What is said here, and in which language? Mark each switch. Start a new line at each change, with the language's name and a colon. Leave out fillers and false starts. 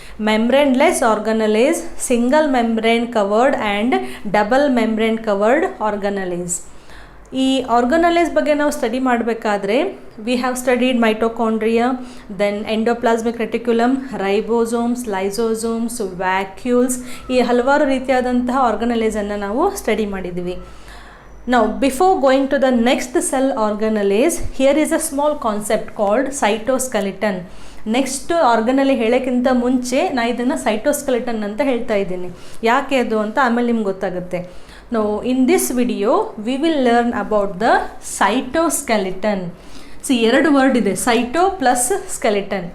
English: Membraneless organelles, single membrane covered and double membrane covered organelles.
Kannada: ಈ ಆರ್ಗನಲೈಸ್ ಬಗ್ಗೆ ನಾವು ಸ್ಟಡಿ ಮಾಡಬೇಕಾದ್ರೆ
English: we have studied
Kannada: mitochondria, then endoplasmic reticulum, ribosomes, lysosomes, vacuoles, ಈ ಹಲವಾರು ರೀತಿಯಾದಂತಹ ಆರ್ಗನಲೈಸನ್ನು ನಾವು ಸ್ಟಡಿ ಮಾಡಿದ್ದೀವಿ.
English: Now before going to the next cell organelles, here is a small concept called cytoskeleton.
Kannada: Next ಆರ್ಗನಲಿ ಹೇಳೋಕ್ಕಿಂತ ಮುಂಚೆ ನಾನು ಇದನ್ನು ಸೈಟೋಸ್ಕೆಲಿಟನ್ ಅಂತ ಹೇಳ್ತಾ ಇದ್ದೀನಿ. ಯಾಕೆ ಅದು ಅಂತ ಆಮೇಲೆ ನಿಮ್ಗೆ ಗೊತ್ತಾಗುತ್ತೆ.
English: Now in this video we will learn about the cytoskeleton.
Kannada: C 2 word ಇದೆ, ಸೈಟೋ ಪ್ಲಸ್ ಸ್ಕೆಲಿಟನ್.